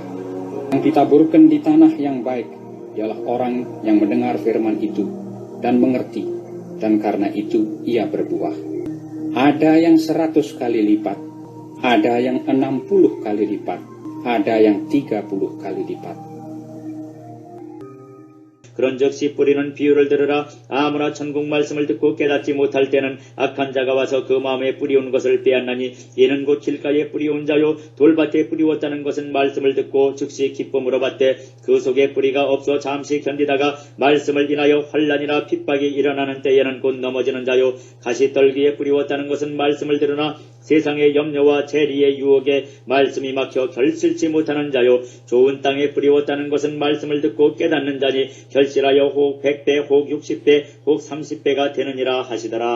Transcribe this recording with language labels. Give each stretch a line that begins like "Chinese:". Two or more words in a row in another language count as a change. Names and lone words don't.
Indonesian: Yang ditaburkan di tanah yang baik ialah orang yang mendengar firman itu dan mengerti, dan karena itu ia berbuah. Ada yang 100 kali lipat, ada yang 60 kali lipat, ada yang 30 kali lipat.
Korean: 그런즉 씨 뿌리는 비유를 들으라. 아무나 천국 말씀을 듣고 깨닫지 못할 때는 악한 자가 와서 그 마음에 뿌리온 것을 빼앗나니 이는 곧 길가에 뿌리온 자요 돌밭에 뿌리웠다는 것은 말씀을 듣고 즉시 기쁨으로 받되 그 속에 뿌리가 없어 잠시 견디다가 말씀을 인하여 환난이나 핍박이 일어나는 때에는 곧 넘어지는 자요 가시떨기에 뿌리웠다는 것은 말씀을 들으나 세상의 염려와 재리의 유혹에 말씀이 막혀 결실치 못하는 자요 좋은 땅에 뿌리웠다는 것은 말씀을 듣고 깨닫는 자니 결실하여 혹 100배 혹 60배 혹 30배가 되느니라 하시더라.